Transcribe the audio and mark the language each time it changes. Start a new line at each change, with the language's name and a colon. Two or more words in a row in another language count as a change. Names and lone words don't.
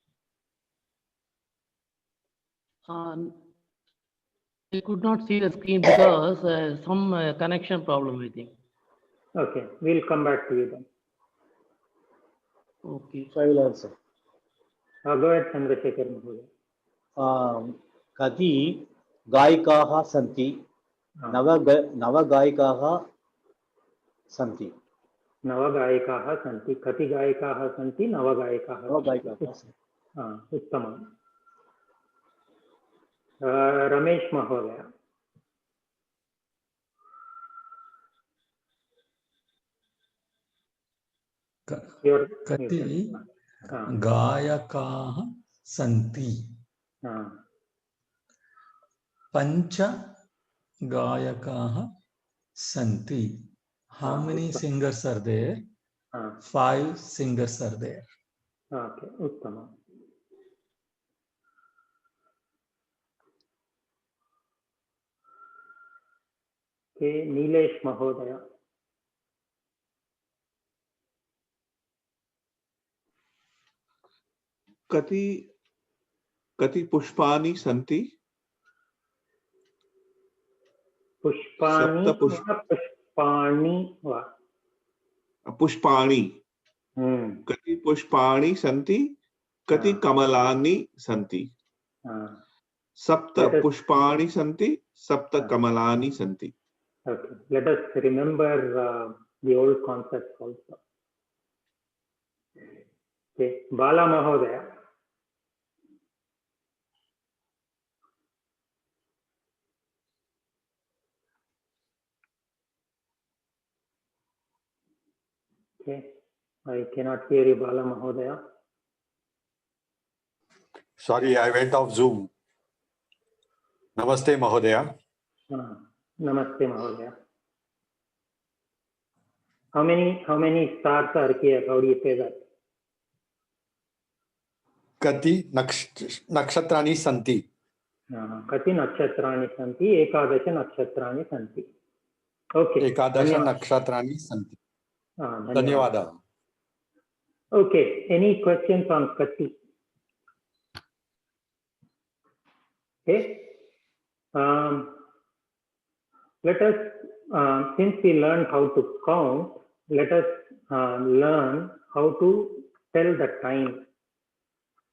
English: I could not see the screen because some connection problem, I think. Okay, we'll come back to you then. Okay. So I will answer. Go ahead, Chandrasekhar Mahodaya.
Sanskrit: Kati gaikaah santi. Nava gaikaah santi. Navagayikaah santi. Kati gayikaah santi. Navagayikaah santi. Uttamam. Ramesh Mahodaya. Kati gayakaah santi. Pancha gayakaah santi.
English: How many singers are there? 5 singers are there. Okay, Uttamam. Okay, Nilesh Mahodaya.
Sanskrit: Kati pushpani santi. Pushpani. Pushpani. Kati pushpani santi. Kati kamalani santi. Sapta pushpani santi. Sapta kamalani santi.
English: Okay, let us remember the old concepts also. Okay, Bala Mahodaya. Okay, I cannot hear you, Bala Mahodaya. Sorry, I went off Zoom.
Sanskrit: Namaste, Mahodaya. Namaste, Mahodaya.
English: How many stars are here? How do you say that?
Sanskrit: Kati nakshatrani santi. Kati nakshatrani santi. Ekadasha nakshatrani santi.
English: Okay.
Sanskrit: Ekadasha nakshatrani santi. Dhanyawada.
English: Okay. Any questions on Kati? Okay. Let us, since we learned how to count, let us learn how to tell the time.